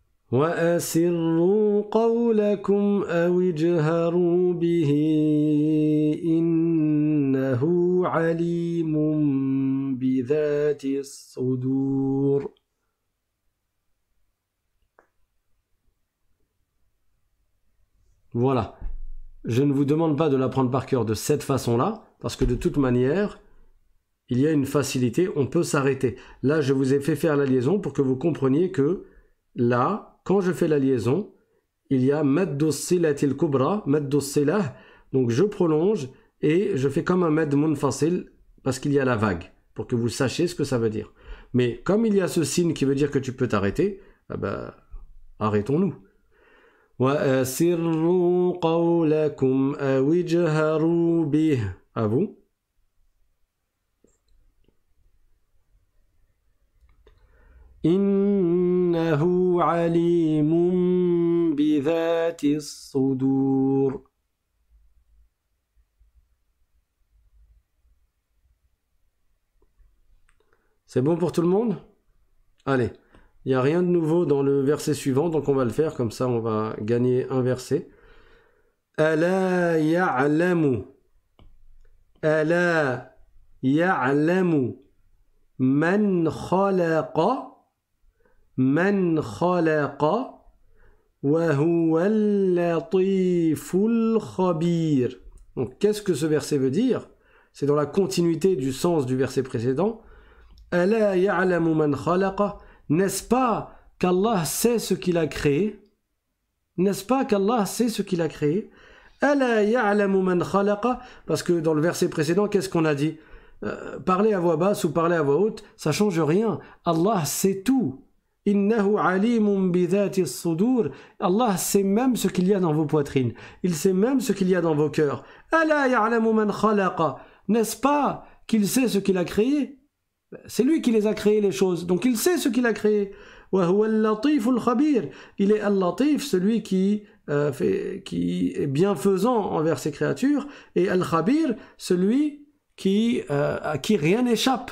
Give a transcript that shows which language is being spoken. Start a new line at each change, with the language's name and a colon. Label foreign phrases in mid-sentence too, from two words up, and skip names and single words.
Arabic: وأسروا قولكم أو اجهروا به إنه عليم بذات الصدور.
French: Voilà. Je ne vous demande pas de l'apprendre par cœur de cette façon-là, parce que de toute manière, il y a une facilité, on peut s'arrêter. Là, je vous ai fait faire la liaison pour que vous compreniez que là, quand je fais la liaison, il y a
Arabic: مد الصلة الكبرى، مد الصلة,
French: donc je prolonge et je fais comme un
Arabic: مد منفصل
French: parce qu'il y a la vague, pour que vous sachiez ce que ça veut dire. Mais comme il y a ce signe qui veut dire que tu peux t'arrêter, eh ben, arrêtons-nous.
Arabic: وَأَسِرُّوا قَوْلَكُمْ أَوْ اجْهَرُوا بِهِ.
French: À vous.
Arabic: إِنَّهُ عَلِيمٌ بِذَاتِ الصُّدُورِ.
French: C'est bon pour tout le monde? Allez. Il n'y a rien de nouveau dans le verset suivant, donc on va le faire, comme ça on va gagner un verset.
Arabic: ألا يعلم. ألا يعلم. من خلق. من خلق. وهو اللطيف الخبير.
French: Donc qu'est-ce que ce verset veut dire? C'est dans la continuité du sens du verset précédent.
Arabic: ألا يعلم من خلق.
French: N'est-ce pas qu'Allah sait ce qu'il a créé? N'est-ce pas qu'Allah sait ce qu'il a créé?
Arabic: ألا يعلم من خلق.
French: Parce que dans le verset précédent, qu'est-ce qu'on a dit? Parler à voix basse ou parler à voix haute, ça change rien. Allah sait tout.
Arabic: إنه عليم بذات الصدور.
French: Allah sait même ce qu'il y a dans vos poitrines. Il sait même ce qu'il y a dans vos cœurs.
Arabic: ألا يعلم من خلق.
French: N'est-ce pas qu'il sait ce qu'il a créé? C'est lui qui les a créés, les choses. Donc il sait ce qu'il a créé. Il est Al-Latif, celui qui est bienfaisant envers ses créatures. Et Al-Khabir, celui à qui rien n'échappe.